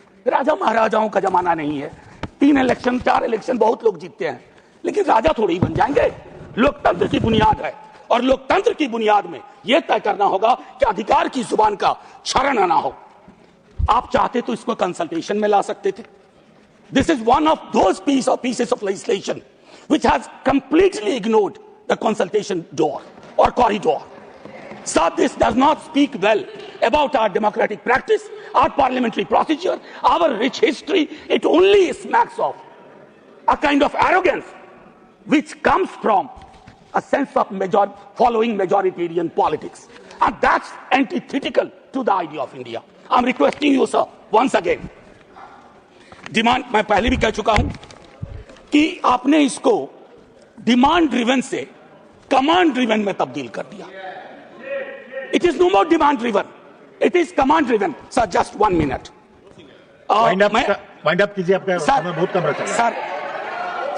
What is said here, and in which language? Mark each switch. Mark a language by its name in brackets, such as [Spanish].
[Hindi] राजा महाराजाओं का जमाना नहीं है, 3 इलेक्शन 4 इलेक्शन बहुत लोग जीतते हैं, लेकिन राजा थोड़ी बन जाएंगे। लोकतंत्र की बुनियाद है, और लोकतंत्र की बुनियाद में यह तय करना होगा कि अधिकार की जुबान का क्षरण ना हो। आप चाहते तो इसको कंसल्टेशन में ला सकते थे। [English] This is one of those pieces of legislation which has completely ignored the consultation door or corridor. So this does not speak well about our democratic practice, our parliamentary procedure, our rich history. It only smacks of a kind of arrogance which comes from a sense of following majoritarian politics, and that's antithetical to the idea of India. I'm requesting you, sir, once again. [Hindi] Demand, मैं पहले भी कह चुका हूं कि आपने इसको demand driven से कमांड ड्रिवन में तब्दील कर दिया। [English] It is no more demand driven, it is command driven. Sir just 1 minute wind up [Hindi] कीजिए, आपका समय बहुत कम रहता है।